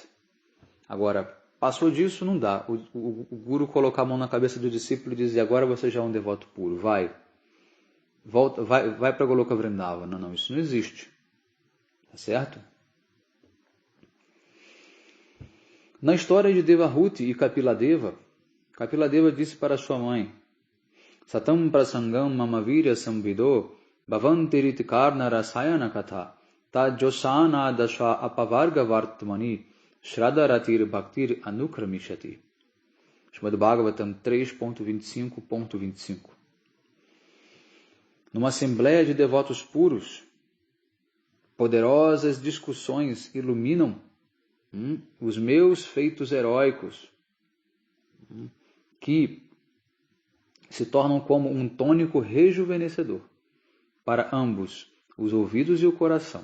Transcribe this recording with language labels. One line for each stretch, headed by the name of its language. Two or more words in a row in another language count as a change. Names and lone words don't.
Portuguese: Agora, passou disso, não dá. O Guru colocar a mão na cabeça do discípulo e dizer, agora você já é um devoto puro, vai para Goloka Vrindavana. Não, isso não existe. Tá certo? Na história de Devahuti e Kapiladeva, Kapiladeva disse para sua mãe,
Sanskrit: सतां प्रसङ्गान्मम वीर्यसंविदो भवन्ति हृत्कर्णरसायनाः कथाः तज्जोषणादाश्वपवर्गवर्त्मनि श्रद्धा रतिर्भक्तिरनुक्रमिष्यति.
Portuguese: Srimad Bhagavatam 3.25.25. Numa assembleia de devotos puros, poderosas discussões iluminam os meus feitos heróicos, que se tornam como um tônico rejuvenescedor para ambos, os ouvidos e o coração.